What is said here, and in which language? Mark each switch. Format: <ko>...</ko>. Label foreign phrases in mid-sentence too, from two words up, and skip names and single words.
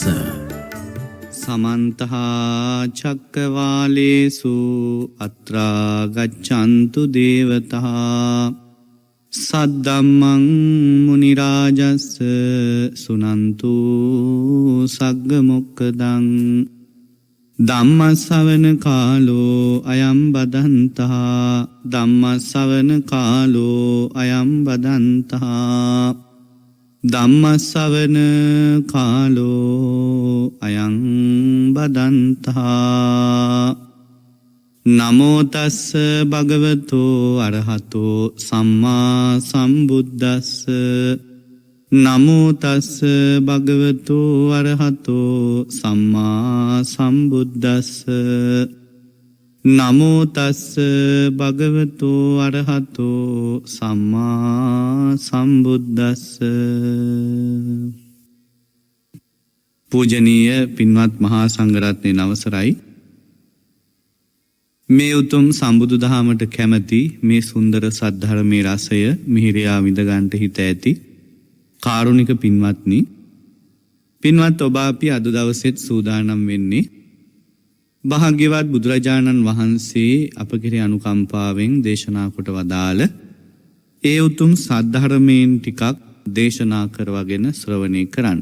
<pi>සමන්ත චක්කවාලේසු අත්‍රා ගච්ඡන්තු දේවතා සද්දම්මං මුනි රාජස්ස සුනන්තු සග්ග මොක්ඛදං ධම්ම ශ්‍රවණ කාලෝ අයං බදන්තා ධම්ම ශ්‍රවණ කාලෝ අයං බදන්තා ධම්ම ශ්‍රවණ කාලෝ අයං බදන්තා නමෝ තස්ස භගවතෝ අරහතෝ සම්මා සම්බුද්දස්ස නමෝ තස්ස භගවතෝ අරහතෝ සම්මා සම්බුද්දස්ස නමෝ තස්ස භගවතෝ අරහතෝ සම්මා සම්බුද්දස්ස.</pi> <si>පූජනීය පින්වත් මහා සංඝරත්නයේ අවසරයි. මේ උතුම් සම්බුදු දහමට කැමැති මේ සුන්දර සද්ධර්මයේ රසය මිහිරියා විඳ ගන්නට හිත ඇති කාරුණික පින්වත්නි, පින්වත් ඔබ අපි අද දවසෙත් සූදානම් වෙන්නේ භාග්‍යවත් බුදුරජාණන් වහන්සේ අප කෙරෙහි අනුකම්පාවෙන් දේශනා කොට වදාළ ඒ උතුම් සද්ධර්මයෙන් ටිකක් දේශනා කරවගෙන ශ්‍රවණය කරන්න.</si>